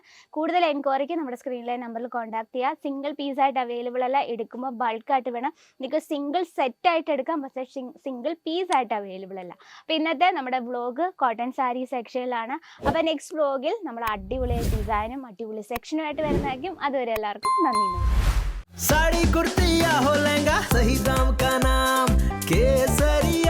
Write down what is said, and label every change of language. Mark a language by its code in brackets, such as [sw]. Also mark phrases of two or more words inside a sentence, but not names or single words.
[ml] കൂടുതൽ എൻക്വയറിക്ക് നമ്മുടെ സ്ക്രീനിലെ നമ്പറിൽ കോൺടാക്ട് ചെയ്യുക. [en] single piece available [ml] അല്ല, എടുക്കുമ്പോൾ ബൾക്കായിട്ട് വേണം. നിങ്ങൾക്ക് [en] single set [ml] എടുക്കാം, പക്ഷേ [en] single piece available [ml] അല്ല. അപ്പോൾ ഇന്നത്തെ നമ്മുടെ വ്ളോഗ് [en] cotton saree section. [ml] അപ്പോൾ [en] next vlog [ml] നമ്മൾ അടിപൊളി ഡിസൈനും അടിപൊളി സെക്ഷനുമായിട്ട് വരുന്നതായിരിക്കും. അതുവരെ എല്ലാവർക്കും നന്ദി. [hi] साड़ी कुर्ती या हो लहंगा, सही दाम का नाम केसरी।